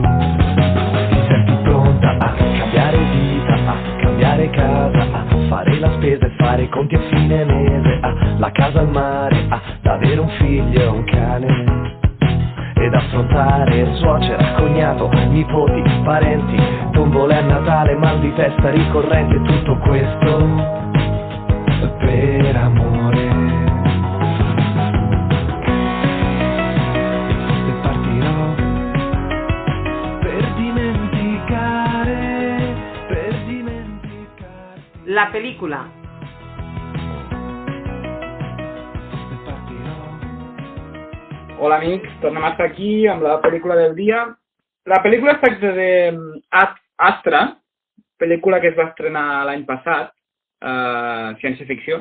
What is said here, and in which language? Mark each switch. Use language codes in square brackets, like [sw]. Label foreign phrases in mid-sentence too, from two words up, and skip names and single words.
[it] Ti senti pronta a cambiare vita, a cambiare casa, a fare la spesa e fare i conti a fine mese, la casa al mare, ad avere un figlio e un cane, ed affrontare suocera, cognato, nipoti, parenti, tombole a Natale, mal di testa ricorrente, tutto questo per amore. E partirò per dimenticare. [ca] La pel·lícula. Hola amics, tornem a estar aquí amb la pel·lícula del dia. La pel·lícula es tracta de Astra, pel·lícula que es va estrenar l'any passat, ciència-ficció.